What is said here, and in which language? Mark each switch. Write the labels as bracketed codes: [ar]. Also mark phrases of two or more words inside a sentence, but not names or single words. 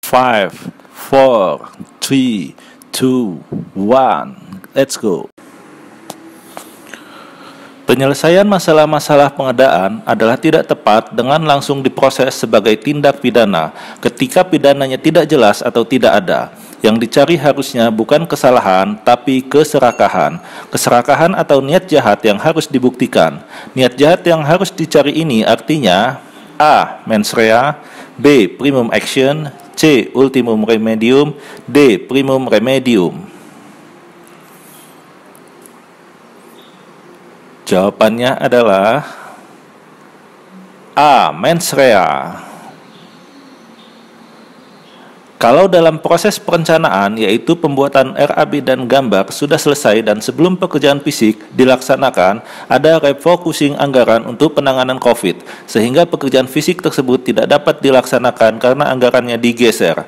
[en] 5, 4, 3, 2, 1, let's go. [id] Penyelesaian masalah-masalah pengadaan adalah tidak tepat dengan langsung diproses sebagai tindak pidana ketika pidananya tidak jelas atau tidak ada. Yang dicari harusnya bukan kesalahan, tapi keserakahan. Keserakahan atau niat jahat yang harus dibuktikan. Niat jahat yang harus dicari ini artinya A. [la] Mens rea, B. Primum action, C. Ultimum remedium, D. Primum remedium. [id] Jawabannya adalah A. [la] Mens rea. [id] Kalau dalam proses perencanaan, yaitu pembuatan RAB dan gambar sudah selesai dan sebelum pekerjaan fisik dilaksanakan, ada refocusing anggaran untuk penanganan COVID, sehingga pekerjaan fisik tersebut tidak dapat dilaksanakan karena anggarannya digeser.